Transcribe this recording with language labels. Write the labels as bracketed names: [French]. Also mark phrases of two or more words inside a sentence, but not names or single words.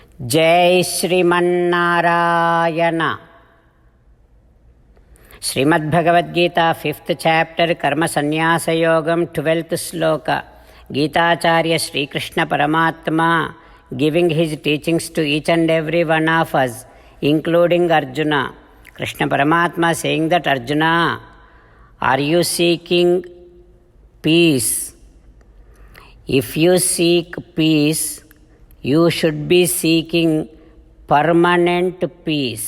[Sanskrit] जय श्रीमन्नारायण। श्रीमद्भगवद्गीता [English] 5th chapter [Sanskrit] कर्म संन्यास योगम 12th श्लोक। [English] गीताचार्य श्री कृष्ण परमात्मा giving his teachings to each and every one of us, including Arjuna. Krishna Paramatma saying that, Arjuna, are you seeking peace? If you seek peace, you should be seeking permanent peace.